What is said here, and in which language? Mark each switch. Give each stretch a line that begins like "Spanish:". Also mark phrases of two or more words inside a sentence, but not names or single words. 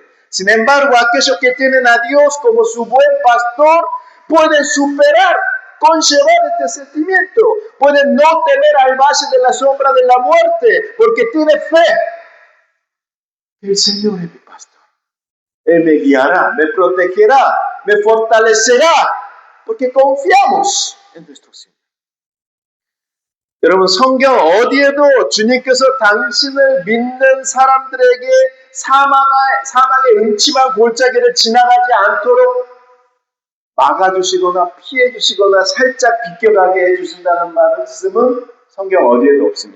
Spanish: Sin embargo, aquellos que tienen a Dios como su buen pastor pueden superar, conllevar este sentimiento. Pueden no temer al valle de la sombra de la muerte porque tiene fe. El Señor es mi pastor. Él me guiará, me protegerá, me fortalecerá porque confiamos en nuestro Señor.
Korean: 여러분, 성경 어디에도 주님께서 당신을 믿는 사람들에게 사망의 음침한 골짜기를 지나가지 않도록 막아주시거나 피해주시거나 살짝 비껴가게 해주신다는 말씀은 성경 어디에도 없습니다.